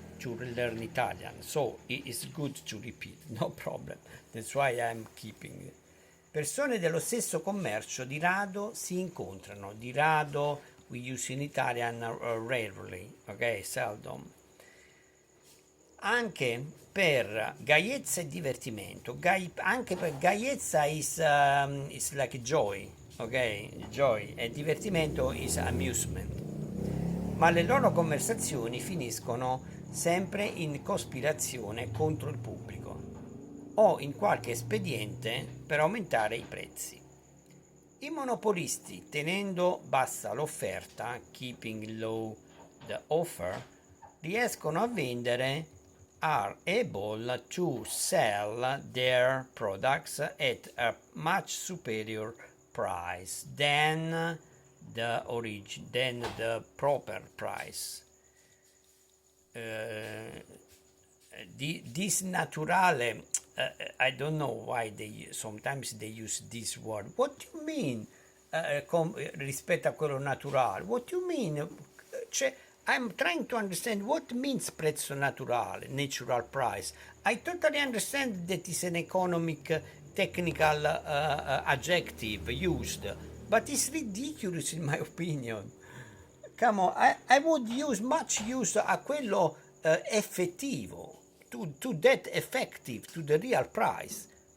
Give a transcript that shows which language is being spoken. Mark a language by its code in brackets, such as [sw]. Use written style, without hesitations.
[en] to learn Italian, so it is good to repeat, no problem. That's why I'm keeping. [it] Persone dello stesso commercio di rado si incontrano, di rado [en] we use in Italian rarely, ok, seldom. [it] Anche per gaiezza e divertimento, anche per gaiezza [en] is like joy, ok, joy, [it] e divertimento [en] is amusement, [it] ma le loro conversazioni finiscono sempre in cospirazione contro il pubblico o in qualche espediente per aumentare i prezzi. I monopolisti, tenendo bassa l'offerta, [en] keeping low the offer, [it] riescono a vendere, [en] are able to sell their products at a much superior price than than the proper price. This naturale, I don't know why sometimes they use this word. What do you mean [it] rispetto a quello naturale? [en] What do you mean? I'm trying to understand what means [it] prezzo naturale, [en] natural price. I totally understand that is an economic technical adjective used, but it's ridiculous in my opinion. Come on, I would use much use [it] a quello effettivo, [en] to that effective, to the real price.